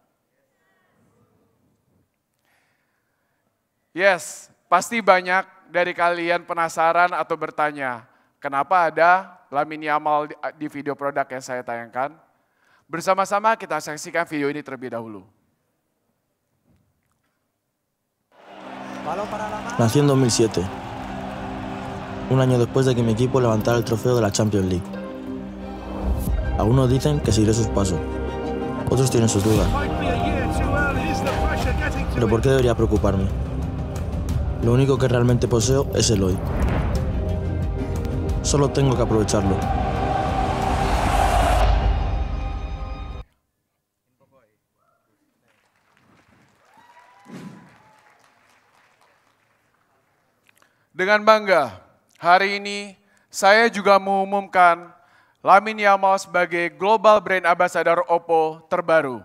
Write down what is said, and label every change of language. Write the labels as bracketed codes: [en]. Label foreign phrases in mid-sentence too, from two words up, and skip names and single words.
[id] Yes, pasti banyak dari kalian penasaran atau bertanya, kenapa ada Lamine Yamal di video produk yang saya tayangkan? Bersama-sama kita saksikan video ini terlebih dahulu. [es] Nací en 2007, un año después de que mi equipo levantara el trofeo de la Champions League. Algunos dicen que seguiré sus pasos, otros tienen sus dudas. Pero ¿por qué debería preocuparme? Lo único que realmente poseo es el hoy. Solo tengo que aprovecharlo. [id] Dengan bangga, hari ini saya juga mengumumkan Lamine Yamal sebagai [en] Global Brand Ambassador [id] Oppo terbaru.